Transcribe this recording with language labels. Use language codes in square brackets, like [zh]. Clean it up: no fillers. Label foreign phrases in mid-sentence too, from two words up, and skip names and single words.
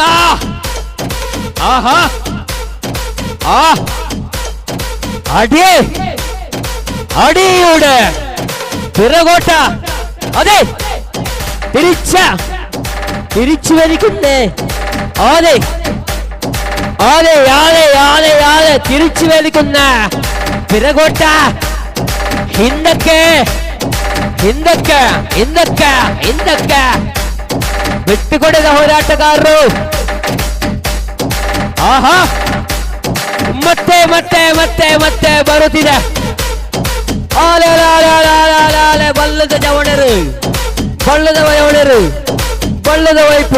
[ml] ആഹാ ആ അടി അടിയുടെ പിറകോട്ട. അതെ തിരിച്ചു വലിക്കുന്നേ. അതെ അതെ അതെ അതെ അതെ തിരിച്ചു വലിക്കുന്ന പിറകോട്ട. [kn] ಹಿಂದಕ್ಕೆ ಹಿಂದಕ್ಕೆ ಹಿಂದಕ್ಕೆ ಹಿಂದಕ್ಕೆ ಬಿಟ್ಟುಕೊಡದ ಹೋರಾಟಗಾರರು. ಆಹಾ ಮತ್ತೆ ಮತ್ತೆ ಮತ್ತೆ ಮತ್ತೆ ಬರುತ್ತಿದೆ. ಬಲ್ಲದ ಜವಣರು, ಬಳ್ಳದ ವಯವಣರು, ಬಳ್ಳದ ವೈಪು.